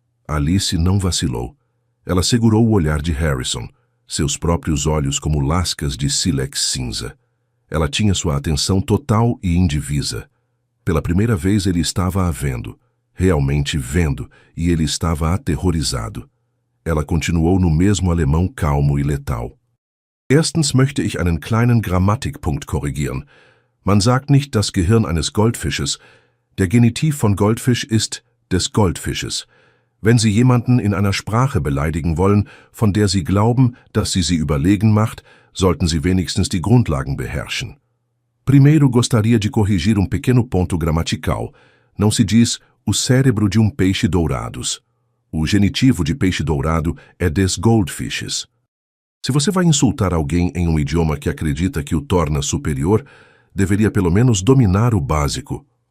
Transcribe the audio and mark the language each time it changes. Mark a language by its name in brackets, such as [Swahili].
[Portuguese] Alice não vacilou. Ela segurou o olhar de Harrison, seus próprios olhos como lascas de sílex cinza. Ela tinha sua atenção total e indivisa. Pela primeira vez ele estava a vendo, realmente vendo, e ele estava aterrorizado. Ela continuou no mesmo alemão calmo e letal. [German] Erstens möchte ich einen kleinen Grammatikpunkt korrigieren. Man sagt nicht das Gehirn eines Goldfisches. Der Genitiv von Goldfisch ist des Goldfisches. Wenn Sie jemanden in einer Sprache beleidigen wollen, von der Sie glauben, dass sie überlegen macht, sollten Sie wenigstens die Grundlagen beherrschen. [Portuguese] Primeiro gostaria de corrigir um pequeno ponto gramatical. Não se diz o cérebro de peixe dourados. O genitivo de peixe dourado é [German] des Goldfishes. [Portuguese] Se você vai insultar alguém em um idioma que acredita que o torna superior, deveria pelo menos dominar o básico.